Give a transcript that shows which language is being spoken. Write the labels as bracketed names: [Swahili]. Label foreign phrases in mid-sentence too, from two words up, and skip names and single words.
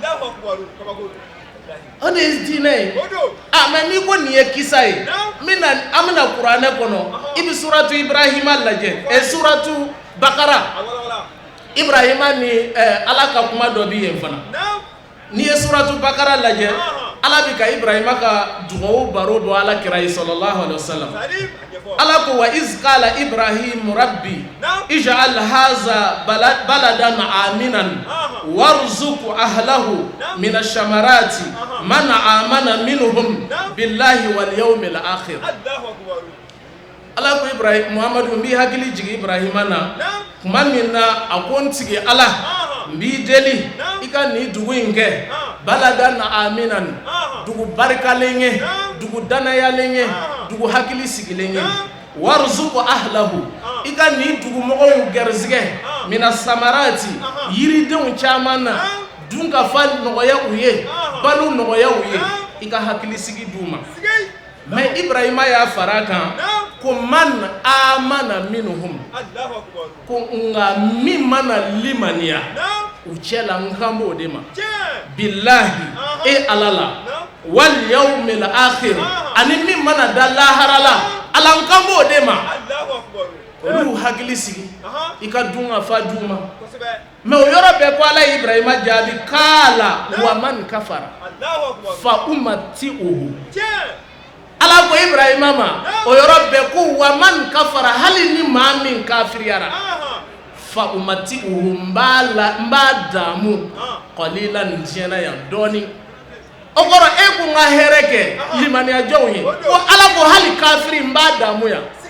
[Bambara] o de ye diinɛ ye mɛ n'i ko nin ye kisa ye an bɛna kuranɛ kɔnɔ i bɛ suratu ibrahima lajɛ suratu bakara ibrahima ni ala ka kuma dɔ bi yen fana n'i ye suratu bakara lajɛ ala bi ka ibrahima ka dugawu baro dɔ ala kira ye [Arabic] صلى الله عليه وسلم [Bambara] ala ko [Arabic] وإذ قال إبراهيم رب اجعل هذا بلدا آمنا وارزق أهله من الثمرات من آمن منهم بالله واليوم الآخر [Bambara] ala ko ibrahim muhammadu mbi hakili jigi ibrahima na kuma min na a ko n tigi ala n b'i deli i ka nin dugu in kɛ [Arabic] بلدا آمنا [Bambara] dugu barikalen ye dugu danayalen ye dugu hakili sigilen ye [Arabic] وارزق أهله [Bambara] i ka nin dugu mɔgɔw gɛrɛsigɛ [Arabic] من الثمرات [Bambara] yiridenw caman na dun ka fa nɔgɔya u ye balo nɔgɔya u ye i ka hakili sigi d'u ma mɛ ibrahima y'a fara kan ko [Arabic] من آمن منهم [Bambara] ko nka min mana limaniya u cɛ la n kan b'o de ma billahi e ala la [Arabic] واليوم الآخر [Bambara] ani min mana da lahara la ala n kan b'o de ma olu hakili sigi i ka dun ka fa d'u ma mɛ o yɔrɔ bɛɛ ko ala ye ibrahima jaabi k'ala [Arabic] ومن كفر فأمتعه [Bambara] ala ko ibrahima ma o yɔrɔ bɛɛ ko [Arabic] ومن كفر [Bambara] hali ni maa min kafiriyara [Arabic] فأمتعه [Bambara] n b'a damu qalilan diɲɛna yan dɔɔni o kɔrɔ e ko n ka hɛrɛ kɛ limaniyajɔnw ye ko ala ko hali kafiri n b'a damu yan